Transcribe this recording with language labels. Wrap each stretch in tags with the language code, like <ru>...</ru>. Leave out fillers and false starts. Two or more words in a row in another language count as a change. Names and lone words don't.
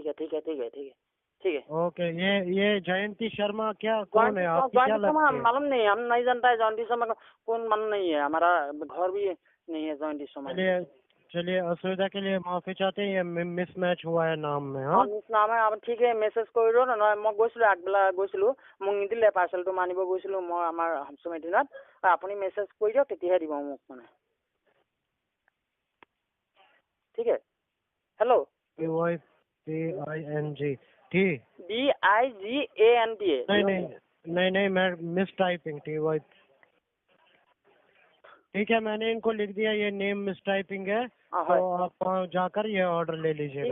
<hi>ओके, ये जयंती शर्मा क्या कौन है? आपकी क्या लगती है? मालूम नहीं, हम नहीं जानता है जयंती शर्मा का कौन, मालूम नहीं है, हमारा घर भी नहीं है जयंती शर्मा। चलिए असुविधा के लिए माफी चाहते हैं, ये मिसमैच हुआ है नाम में। हाँ, नाम है। अब ठीक है, मेसेज कर दो ना।</hi> <as>मैं গৈছিলো আগবেলা গৈছিলো, মোক নিদিলে পাৰ্চেলটো মানিব গৈছিলো মই আমাৰ হামচুমে দিনত। আপুনি মেছেজ কৰি দিয়ক, তেতিয়াহে দিব মোক মানে।</as> <hi>ठीक है, हेलो। TYPING DIGANTA। नहीं, मैं</hi> <en>miss typing</en> <hi>TY। ठीक है, मैंने इनको लिख दिया, ये</hi> <en>name miss typing</en> <hi>है, तो आप जाकर ये ऑर्डर ले लीजिएगा।</hi>